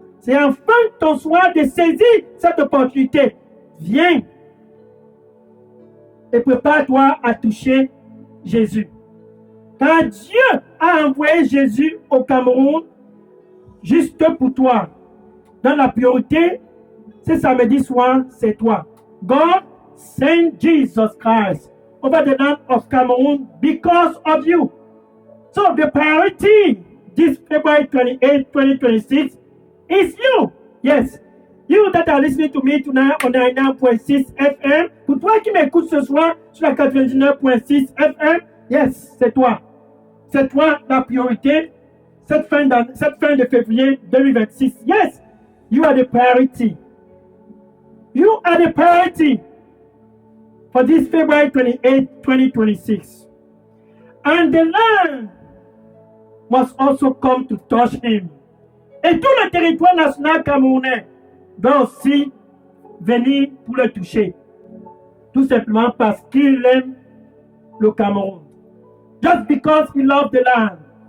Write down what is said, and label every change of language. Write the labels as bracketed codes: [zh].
[fr] C'est enfin ton soir de saisir cette opportunité. Viens et prépare-toi à toucher Jésus. Car Dieu a envoyé Jésus au Cameroun juste pour toi. Dans la priorité, ce samedi soir, c'est toi. [en] God sent Jesus Christ over the land of Cameroon because of you. So the priority this February 28, 2026 is you. Yes. You that are listening to me tonight on 99.6 FM. [fr] Pour toi qui m'écoutes ce soir sur la 99.6 FM. Yes, c'est toi. C'est toi la priorité cette fin de février 2026. [en] Yes, you are the priority. You are the priority for this February 28, 2026. And the land must also come to touch him. [fr] Et tout le territoire national camerounais doit aussi venir pour le toucher. Tout simplement parce qu'il aime le Cameroun. [en] Just because he loves the land.